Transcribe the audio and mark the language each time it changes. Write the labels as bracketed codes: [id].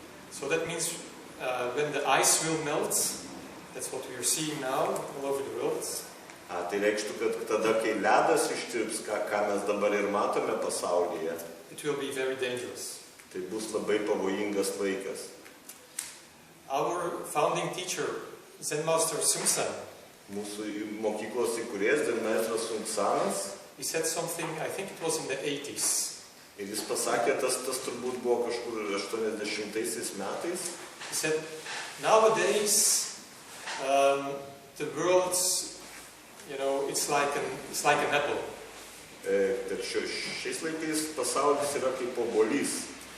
[en] So that means when the ice will melt, that's what we are seeing now all over the world. [lt] Tai reikštų, kad tada, kai ledas ištirps, ką mes dabar ir matome pasaulyje, [en] it will be very dangerous. [lt] Tai bus labai pavojingas laikas. [en] Our founding teacher, Zen Master Sun San, [lt] Mūsų mokyklos įkūrėjas Zen meistras Sun Sanas, [en] he said something, I think it was in the 80s. [lt] Ir jis pasakė, tas turbūt buvo kažkur 80-aisiais metais. [en] He said, nowadays the world, it's like an apple. [lt] Kad šiais laikais pasaulis yra kaip obuolys.